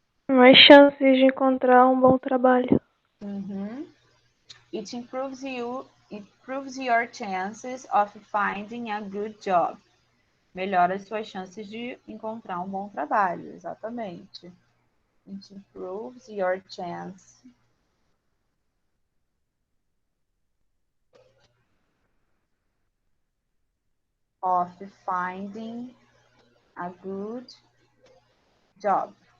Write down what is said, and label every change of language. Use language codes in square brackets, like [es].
[pt] Mais chances de encontrar um bom trabalho. [en] It improves your chances of finding a good job. [pt] Melhora as suas chances de encontrar um bom trabalho, exatamente. [en] It improves your chance of finding a good job.